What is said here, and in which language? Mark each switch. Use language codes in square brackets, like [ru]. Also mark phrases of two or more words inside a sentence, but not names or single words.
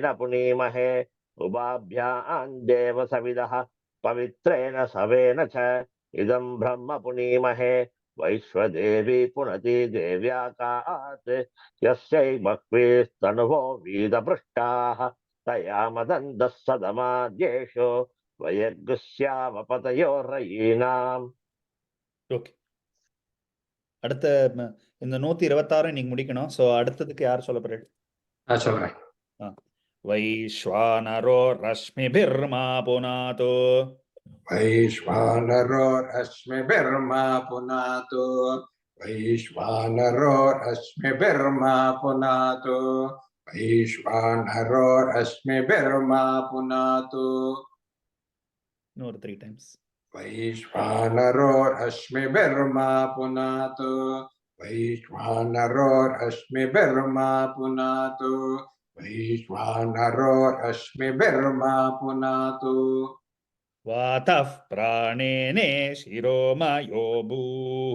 [sa] पुनीमहे उभाभ्याम् देवसविदः पवित्रेण सवेन च इदं ब्रह्म पुनीमहे वैश्वदेवी पुनती देव्याकात् यस्यै बह्वीस्तनुभो वीतपृष्टाः तया मदन्तः सदमाद्येषु वयग्स्यामपतयोरयीणाम् [ta] ஓகே அடுத்த இந்த 126 நீங்க முடிக்கணும் சோ அடுத்ததுக்கு யார் சொல்ல போறாரு நான் சொல்றேன். [sa] वैश्वानरो रश्मिभिर्मा पुनातो वैश्वानरो रश्मिभिर्मा पुनातु वैश्वानरो रश्मिभिर्मा पुनातु वैश्वानरो रश्मिभिर्मा पुनातु [ta] இன்னொரு 3 டைம்ஸ் [sa] वैश्वानरो रश्मिभिर्मा पुनातु वैश्वानरो रश्मिभिर्मा पुनातु वैश्वानरो रश्मिभिर्मा पुनातु वातः प्राणेने शिरोमयो भूः